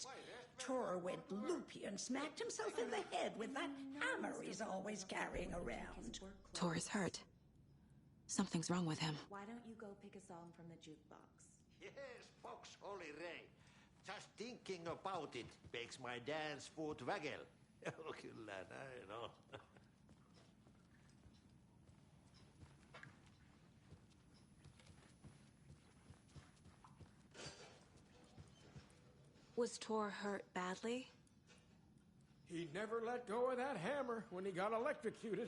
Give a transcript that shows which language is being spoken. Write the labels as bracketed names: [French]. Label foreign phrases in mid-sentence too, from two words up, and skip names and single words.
[English] Tor went loopy and smacked himself in the head with that hammer he's always carrying around. Tor is hurt. Something's wrong with him. Why don't you go pick a song from the jukebox? Yes, box Holy Ray. Just thinking about it makes my dance foot waggle. [Finnish] Oh, kyllä näin on. [English] Was Tor hurt badly? He never let go of that hammer when he got electrocuted.